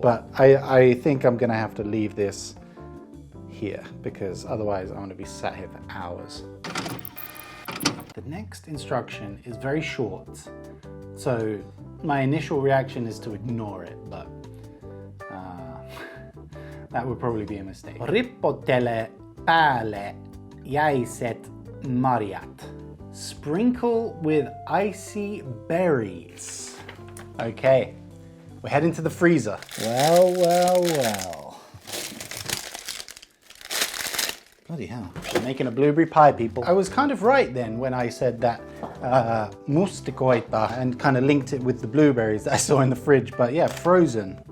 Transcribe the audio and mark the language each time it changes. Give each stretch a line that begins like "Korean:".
English: But I think I'm gonna have to leave this here because otherwise I'm gonna be sat here for hours. The next instruction is very short, so my initial reaction is to ignore it, but that would probably be a mistake.
Finnish: Ripottele päälle jäiset marjat.
English: Sprinkle with icy berries. Okay, we're heading to the freezer. Well. Bloody hell, I'm making a blueberry pie, people. I was kind of right then when I said that mustikoita and kind of linked it with the blueberries that I saw in the fridge, but yeah, frozen.